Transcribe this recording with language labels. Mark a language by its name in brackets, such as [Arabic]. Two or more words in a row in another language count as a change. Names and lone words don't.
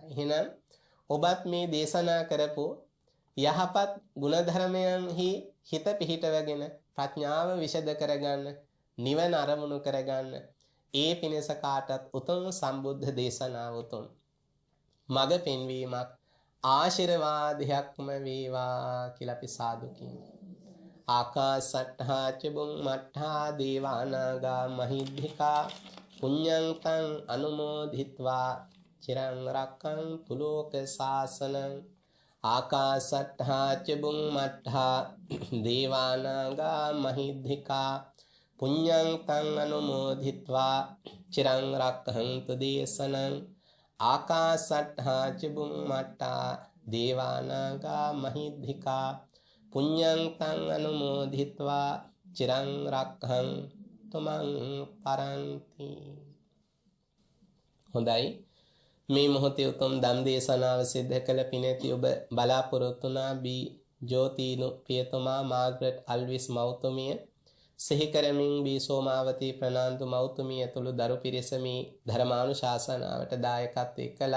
[Sinhala] එහෙනම් ඔබත් මේ දේශනා කරපු යහපත් ගුණධර්මයන්හි හිත පිහිටවගෙන ප්‍රඥාව විෂද කරගන්න, නිවන අරමුණු කරගන්න, ඒ පිණිස කාටත් උතුම් සම්බුද්ධ දේශනාව උතුම් මඟ පෙන්වීමක් ආශිර්වාදයක්ම වේවා කියලා අපි සාදු කියමු. [Pali] ආකාසට්ඨා ච බුම්මට්ඨා දේවානාගා මහිද්దికා පුඤ්ඤං තං අනුමෝදිත්වා චිරං රක්ඛන්තු ලෝක සාසනං. ආකාසට්ඨා ච බුම්මට්ඨා දේවානාගා මහිද්దికා පුඤ්ඤං තං අනුමෝදිත්වා චිරං රක්ඛන්තු දේශනං. ආකාසට්ඨා ච බුම්මට්ඨා දේවානාගා මහිද්దికා පුඤ්ඤං තං අනුමෝදිත්වා චිරං රක්ඛන්තු මං පරන්ති. [Sinhala] හොඳයි, මේ මොහොතේ උතුම් ධම් දේශනාව සිද්ධ කළ පිනැති ඔබ බලාපොරොත්තු වුණා බී ජෝතිනු පියතුමා මාග්‍රට් අල්විස් මෞතුමිය සිහි කරමින් බී සෝමාවතී ප්‍රනාන්දු මෞතුමිය ඇතුළු දරු පිරිස මේ ධර්මානුශාසනාවට දායකත්වයේ කළා.